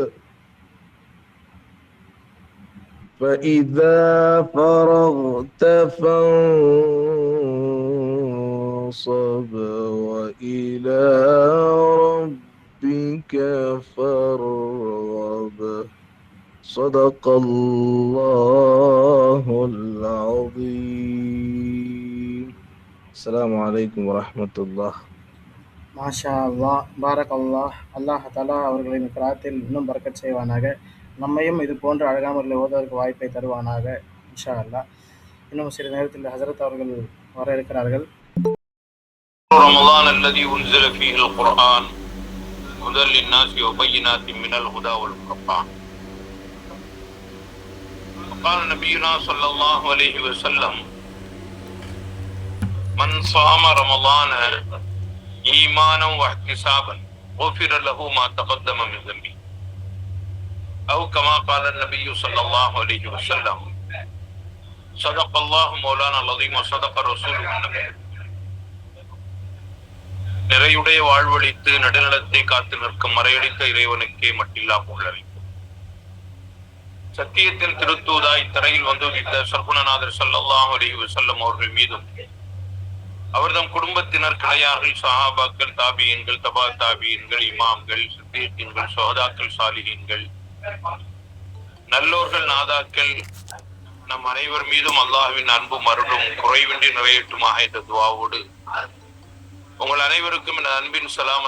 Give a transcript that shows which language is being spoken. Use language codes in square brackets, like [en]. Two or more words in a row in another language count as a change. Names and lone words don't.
[ar] وإلى ربك فارغب صدق الله العظيم. السلام عليكم ورحمة الله. ما شاء الله، بارك الله. [ta] அல்லாஹ் தஆலா அவர்களின் கிராத்தில் இன்னும் பரக்கத் செய்வானாக. நம்மையும் இது போன்ற அழகான முறையில் ஓதுவதற்கு வாய்ப்பை தருவானாக, [ar] إن شاء الله. [ta] இன்னும் சில நேரத்தில் ஹசரத் அவர்கள் வர இருக்கிறார்கள். [ar] رمضان الذي أنزل فيه القرآن هدى للناس وبينات من الهدى والفرقان. وقال نبينا صلى الله عليه وسلم: من صام رمضان إيمانا واحتسابا غفر له ما تقدم من ذنبه، أو كما قال النبي صلى الله عليه وسلم: صدق الله مولانا العظيم وصدق رسوله النبي. [ta] நிறையுடைய வாழ்வழித்து நடுநலத்தை காத்து நிற்கும் மறையடித்த இறைவனுக்கே மட்டில்லா புகழளிக்கும். சத்தியத்தின் திருத்தூதாய் தரையில் வந்துவித்த சர்க்குணநாதர் [ar] صلى الله عليه وسلم [ta] அவர்கள் மீதும் அவர்தம் குடும்பத்தினர், கிளையார்கள், சஹாபாக்கள், தாபியீன்கள், தபா தாபியீன்கள், இமாம்கள், சித்தீக்கீன்கள், சுஹதாக்கள், சாலிஹீன்கள், நல்லோர்கள், நாதாக்கள், நம் அனைவர் மீதும் அல்லாஹ்வின் அன்பும் அருளும் குறைவின்றி நிறைவேற்றுமாக என்ற துஆவோடு உங்கள் அனைவருக்கும் என் அன்பின் சலாம்.